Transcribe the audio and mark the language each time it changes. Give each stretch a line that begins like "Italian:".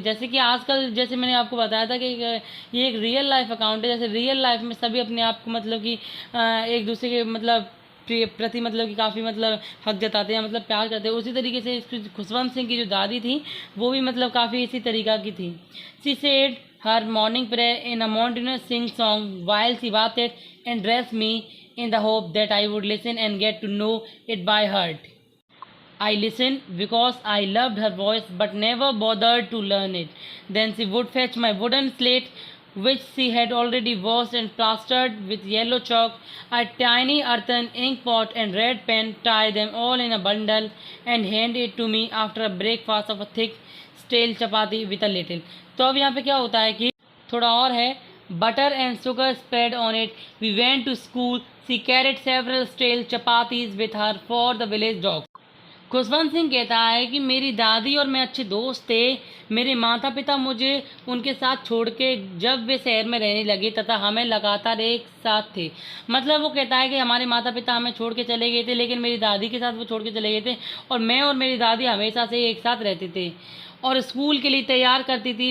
Hindi: जैसे कि आजकल जैसे मैंने आपको बताया था कि ये एक रियल लाइफ अकाउंट है। जैसे रियल लाइफ में सभी अपने आप को मतलब कि एक दूसरे के मतलब प्रति मतलब कि काफ़ी मतलब हक जताते हैं, मतलब प्यार करते हैं। उसी तरीके से खुशवंत सिंह की जो दादी थी वो भी मतलब काफ़ी इसी तरीक़ा की थी।
English: She said her morning prayer in a monotonous sing song while she bathed and dressed me in the hope that I would listen and get to know it by heart. I listened because I loved her voice but never bothered to learn it. Then she would fetch my wooden slate which she had already washed and plastered with yellow chalk, a tiny earthen ink pot and red pen, tie them all in a bundle and hand it to me after a breakfast of a thick stale chapati with a little.
Hindi: तो अब यहाँ पे क्या होता है कि थोड़ा और है,
English: butter and sugar spread on it. We went to school. She carried several stale chapatis with her for the village dogs.
Hindi: Khushwant Singh कहता है कि मेरी दादी और मैं अच्छे दोस्त थे। मेरे माता पिता मुझे उनके साथ छोड़ के जब वे शहर में रहने लगे तथा हमें लगातार एक साथ थे। मतलब वो कहता है कि हमारे माता पिता हमें छोड़ के चले गए थे, लेकिन मेरी दादी के साथ वो छोड़ के चले गए थे और मैं और मेरी दादी हमेशा से एक साथ रहते थे और स्कूल के लिए तैयार करती थी।